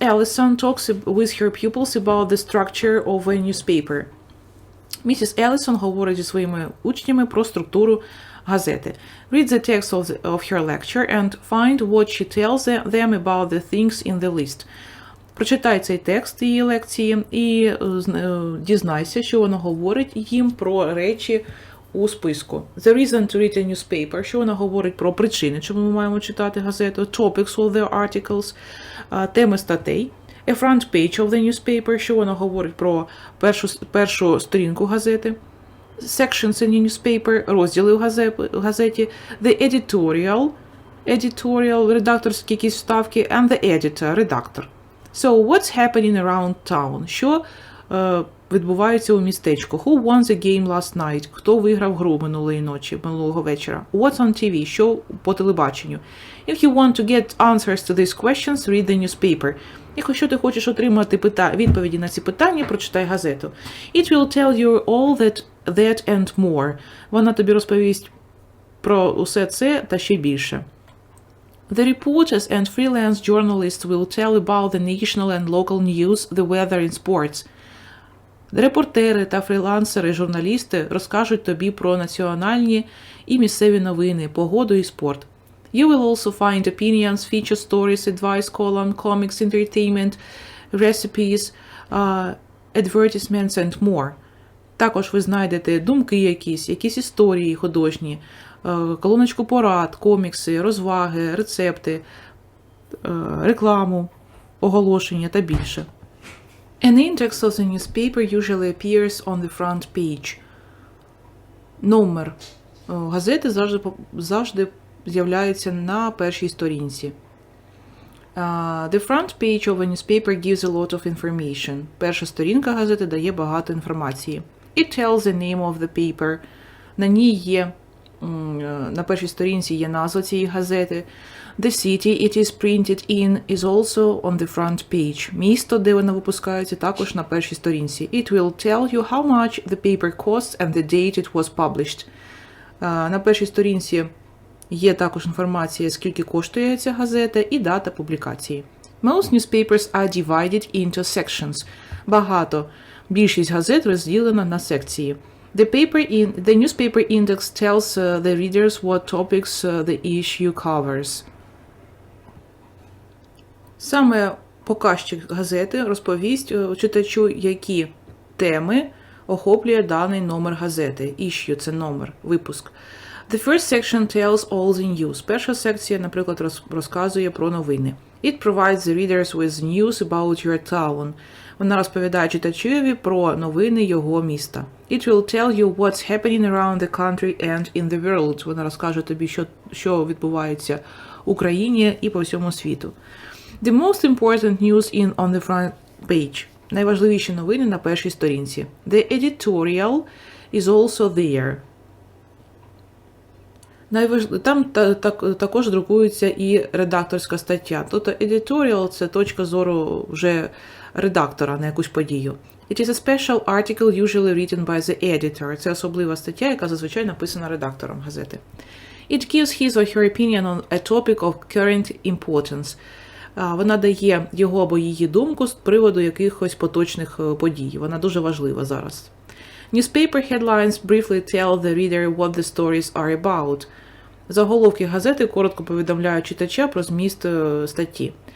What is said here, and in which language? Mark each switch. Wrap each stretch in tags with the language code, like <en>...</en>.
<en>Ellison talks with her pupils about the structure of a newspaper.</en> <uk>Місіс Еллісон говорить зі своїми учнями про структуру газети.</uk> <en>Read the text of her lecture and find what she tells them about the things in the list.</en> <uk>Прочитай цей текст її лекції і дізнайся, що вона говорить їм про речі у списку.</uk> <en>The reason to read a newspaper,</en> <uk>що вона говорить про причини, чому ми маємо читати газету.</uk> <en>Topics of the articles,</en> <uk>теми статей.</uk> <en>A front page of the newspaper,</en> <uk>що вона говорить про першу сторінку газети.</uk> <en>Sections in the newspaper,</en> <uk>розділи в газеті.</uk> <en>The editorial,</en> <uk>редакторські якісь вставки,</uk> <en>and the editor,</en> <uk>редактор.</uk> <en>So, what's happening around town?</en> <uk>Що відбувається у містечку?</uk> <en>Who won the game last night?</en> <uk>Хто виграв гру минулого вечора?</uk> <en>What's on TV?</en> <uk>Що по телебаченню?</uk> <en>If you want to get answers to these questions, read the newspaper.</en> <uk>Якщо ти хочеш отримати відповіді на ці питання, прочитай газету.</uk> <en>It will tell you all that and more.</en> <uk>Вона тобі розповість про усе це та ще більше.</uk> <en>The reporters and freelance journalists will tell about the national and local news, the weather and sports.</en> <uk>Репортери та фрілансери, журналісти розкажуть тобі про національні і місцеві новини, погоду і спорт.</uk> <en>You will also find opinions, feature stories, advice column, comics, entertainment, recipes, advertisements and more.</en> <uk>Також ви знайдете думки якісь історії художні, колоночку порад, комікси, розваги, рецепти, рекламу, оголошення та більше.</uk> <en>An index of the newspaper usually appears on the front page.</en> <uk>Номер газети завжди з'являється на першій сторінці.</uk> <en>The front page of a newspaper gives a lot of information.</en> <uk>Перша сторінка газети дає багато інформації.</uk> <en>It tells the name of the paper.</en> <uk>На ній є, на першій сторінці є назва цієї газети.</uk> <en>The city it is printed in is also on the front page.</en> <uk>Місто, де вона випускається, також на першій сторінці.</uk> <en>It will tell you how much the paper costs and the date it was published.</en> <uk>На першій сторінці є також інформація, скільки коштує ця газета і дата публікації.</uk> <en>Most newspapers are divided into sections.</en> <uk>Більшість газет розділена на секції.</uk> <en>The newspaper index tells the readers what topics the issue covers.</en> <uk>Саме показчик газети розповість читачу, які теми охоплює даний номер газети. Issue – це номер, випуск.</uk> <en>The first section tells all the news.</en> <uk>Перша секція, наприклад, розказує про новини.</uk> <en>It provides the readers with news about your town.</en> <uk>Вона розповідає читачеві про новини його міста.</uk> <en>It will tell you what's happening around the country and in the world.</en> <uk>Вона розкаже тобі, що відбувається в Україні і по всьому світу.</uk> <en>The most important news on the front page.</en> <uk>Найважливіші новини на першій сторінці.</uk> <en>The editorial is also there.</en> <uk>Там також друкується і редакторська стаття. Тобто editorial – це точка зору вже редактора на якусь подію.</uk> <en>It is a special article usually written by the editor.</en> <uk>Це особлива стаття, яка зазвичай написана редактором газети.</uk> <en>It gives his or her opinion on a topic of current importance.</en> <uk>Вона дає його або її думку з приводу якихось поточних подій. Вона дуже важлива зараз.</uk> <en>Newspaper headlines briefly tell the reader what the stories are about.</en> <uk>Заголовки газети коротко повідомляють читача про зміст статті.</uk>